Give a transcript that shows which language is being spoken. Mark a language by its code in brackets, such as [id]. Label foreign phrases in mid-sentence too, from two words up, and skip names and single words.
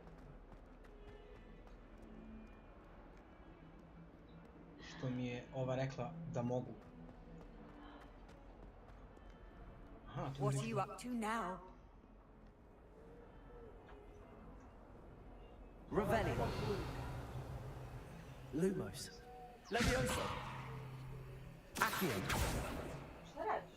[sr] Što mi je ova rekla da mogu. Aha, tu [en] What are you up to now? [sr] Revelio. Lumos. Levioso. Accio. Šta radiš?